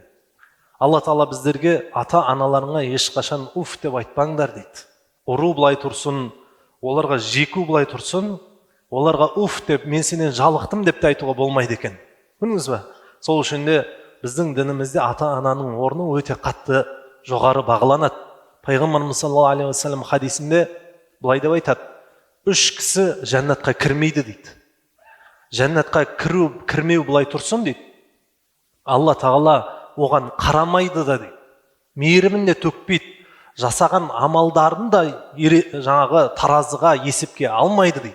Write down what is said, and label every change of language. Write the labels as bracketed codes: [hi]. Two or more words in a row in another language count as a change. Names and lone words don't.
[kk] Алла Тағала біздерге ата-аналарыңа ешқашан уф деп айтпаңдар дейді. Ұру былай тұрсын, оларға жеку былай тұрсын, оларға уф деп мен сенен жалықтым деп те айтуға болмайды екен. Көрдіңіз бе? Сол үшін де біздің дінімізде ата-ананың орны өте қатты жоғары бағаланады. Пайғамбарымыз [ar] صلى الله عليه وسلم [kk] хадисінде былай деп айтады: "Үш кісі жәннатқа кірмейді" дейді. Жәннатқа кірмеу былай тұрсын дейді. Алла Тағала оған қарамайды да дейді. Мейірімін де төкпейді. Жасаған амалдарын да жаңағы таразыға, есепке алмайды дейді.